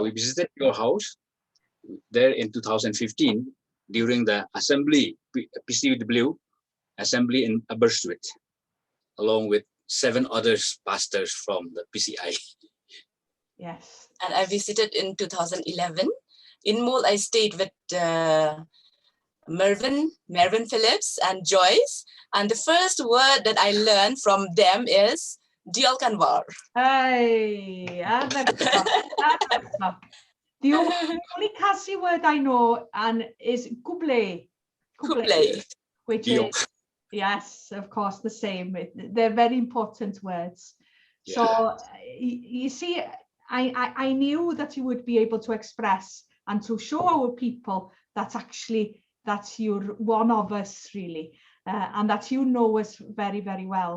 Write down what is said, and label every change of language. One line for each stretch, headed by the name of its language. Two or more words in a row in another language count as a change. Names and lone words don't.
English: we visited your house there in 2015 during the assembly, PCW assembly in Aberystwyth, along with 7 other pastors from the PCI. Yes. And I visited in 2011. In Mold, I stayed with Mervyn Phillips and Joyce. And the first word that I learned from them is
Welsh: Diolch yn fawr.
English: Hey, the only Kasi word I know is kuble. Which is, yes, of course, the same. They're very important words. Yeah. So you see, I knew that you would be able to express and to show our people that actually that you're one of us, really, and that you know us very, very well.